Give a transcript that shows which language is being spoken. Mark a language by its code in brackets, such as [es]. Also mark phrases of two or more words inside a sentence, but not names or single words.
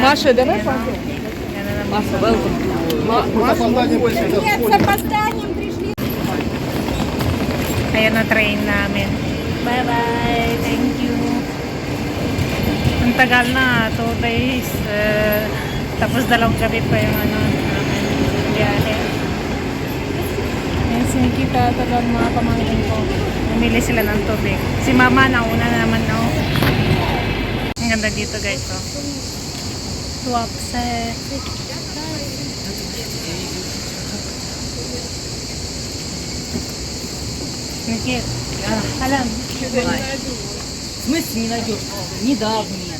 [ru] Маша, давай пойдем. Маша, welcome. Нет, с опозданием пришли. [tl] Ayan na train namin. [en] Bye-bye. Thank you. [tl] Ang tagal na. 2 days. Tapos 2 gabi pa yung namin. Biyahe. Ayan, sinikita talagang mga pamangkin ko. Namili sila ng tubig. Si Mama nauna na naman, no? Ang ganda dito, guys, oh. Tuapse. [ru] Никит, Алям. В смысле не найдешь? Недавние.